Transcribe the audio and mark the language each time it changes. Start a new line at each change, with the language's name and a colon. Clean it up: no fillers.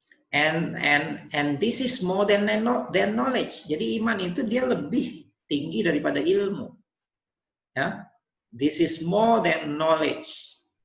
English: And this is more than knowledge.
Indonesian: Jadi iman itu dia lebih tinggi daripada ilmu.
English: Ya, this is more than knowledge.